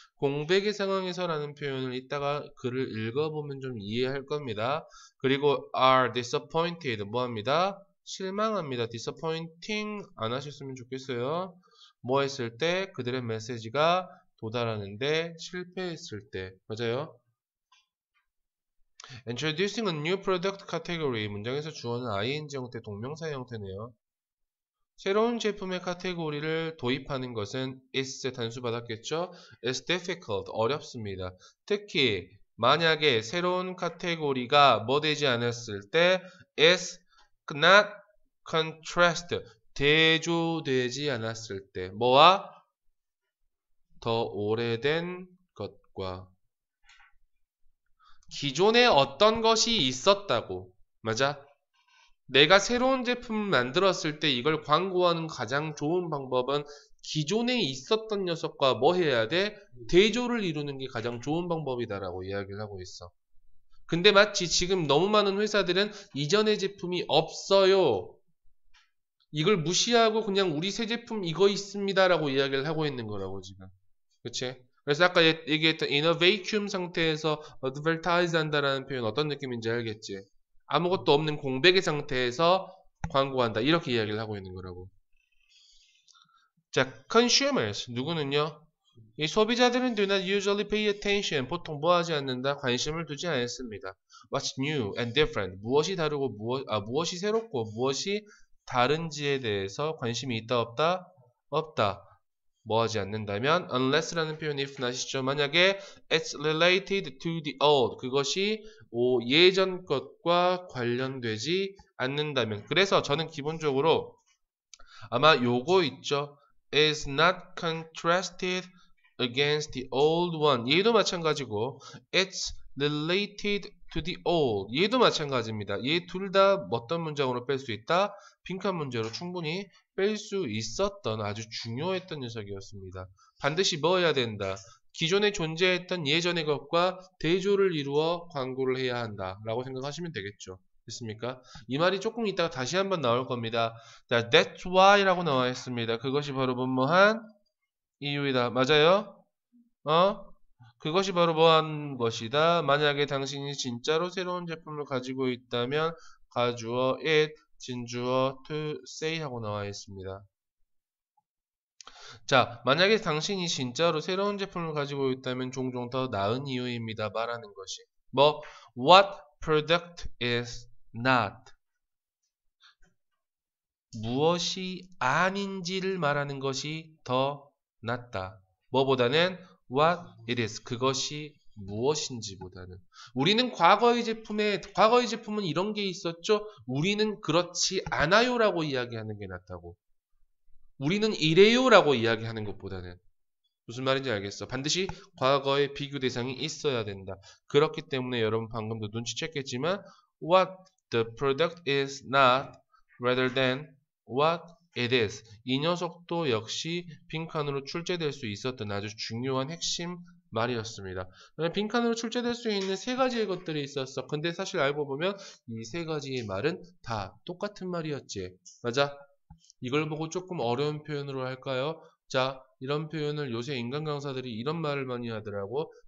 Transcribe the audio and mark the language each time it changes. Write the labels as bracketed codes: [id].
[ko] 공백의 상황에서 라는 표현을 이따가 글을 읽어보면 좀 이해할 겁니다. 그리고 [en] are disappointed [ko] 뭐합니다? 실망합니다. disappointing 안 하셨으면 좋겠어요. 뭐 했을 때? 그들의 메시지가 도달하는데 실패했을 때 맞아요. [en] Introducing a new product category [ko] 문장에서 주어는 ing 형태 동명사 형태네요. 새로운 제품의 카테고리를 도입하는 것은 is 단수 받았겠죠? [en] is difficult [ko] 어렵습니다. 특히 만약에 새로운 카테고리가 뭐 되지 않았을 때 [en] is not contrast [ko] 대조되지 않았을 때 뭐와 더 오래된 것과 기존에 어떤 것이 있었다고 맞아? 내가 새로운 제품을 만들었을 때 이걸 광고하는 가장 좋은 방법은 기존에 있었던 녀석과 뭐 해야 돼? 대조를 이루는 게 가장 좋은 방법이다라고 이야기를 하고 있어. 근데 마치 지금 너무 많은 회사들은 이전의 제품이 없어요. 이걸 무시하고 그냥 우리 새 제품 이거 있습니다라고 이야기를 하고 있는 거라고 지금. 그치? 그래서 아까 얘기했던 [en] in a vacuum [ko] 상태에서 advertise 한다라는 표현 어떤 느낌인지 알겠지? 아무것도 없는 공백의 상태에서 광고한다. 이렇게 이야기를 하고 있는 거라고. 자, consumers. 누구는요? 이 소비자들은 [en] do not usually pay attention. [ko] 보통 뭐 하지 않는다? 관심을 두지 않습니다. [en] What's new and different. [ko] 무엇이 다르고 무엇이 새롭고 무엇이 다른지에 대해서 관심이 있다 없다? 없다. 뭐 하지 않는다면 unless라는 표현이 if not이죠. 만약에 [en] it's related to the old [ko] 그것이 예전 것과 관련되지 않는다면 그래서 저는 기본적으로 아마 요거 있죠. [en] is not contrasted against the old one [ko] 얘도 마찬가지고 [en] it's related to the old [ko] 얘도 마찬가지입니다. 얘 둘 다 어떤 문장으로 뺄 수 있다? 빈칸 문제로 충분히 뺄 수 있었던 아주 중요했던 녀석이었습니다. 반드시 뭐 해야 된다? 기존에 존재했던 예전의 것과 대조를 이루어 광고를 해야 한다 라고 생각하시면 되겠죠. 됐습니까? 이 말이 조금 이따가 다시 한번 나올 겁니다. [en] That's why [ko] 라고 나와 있습니다. 그것이 바로 뭐뭐한 이유이다. 맞아요? 그것이 바로 뭐한 것이다. 만약에 당신이 진짜로 새로운 제품을 가지고 있다면 가주어 it, 진주어 to say 하고 나와 있습니다. 자, 만약에 당신이 진짜로 새로운 제품을 가지고 있다면 종종 더 나은 이유입니다. 말하는 것이. 뭐, [en] what product is not. [ko] 무엇이 아닌지를 말하는 것이 더 낫다. 뭐보다는 [en] what it is. [ko] 그것이 무엇인지보다는. 우리는 과거의 제품은 이런 게 있었죠. 우리는 그렇지 않아요라고 이야기하는 게 낫다고. 우리는 이래요라고 이야기하는 것보다는. 무슨 말인지 알겠어. 반드시 과거의 비교 대상이 있어야 된다. 그렇기 때문에 여러분 방금도 눈치챘겠지만 [en] what the product is not rather than what it is. [ko] 이 녀석도 역시 빈칸으로 출제될 수 있었던 아주 중요한 핵심 말이었습니다. 빈칸으로 출제될 수 있는 세 가지의 것들이 있었어. 근데 사실 알고 보면 이 세 가지의 말은 다 똑같은 말이었지. 맞아? 이걸 보고 조금 어려운 표현으로 할까요? 자, 이런 표현을 요새 인간 강사들이 이런 말을 많이 하더라고.